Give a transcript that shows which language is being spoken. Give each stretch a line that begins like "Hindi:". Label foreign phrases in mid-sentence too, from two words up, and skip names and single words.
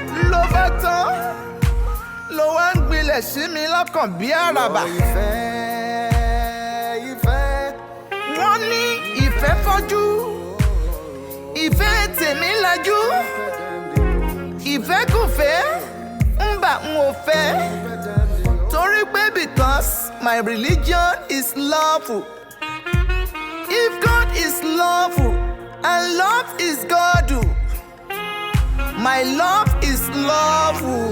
Yoruba: Ló bá tán, ló wá ń gbilẹ̀ sí mi lọ́kàn bí àràbà. Ìfẹ́, ìfẹ́. Wọ́n ní ìfẹ́ fọ́jú, ìfẹ́ tèmi lajú, ìfẹ́ kò fẹ́, ń bà ń ò fẹ́.
English: Torí pé because my religion is love. If God is love and love is God, my love is love.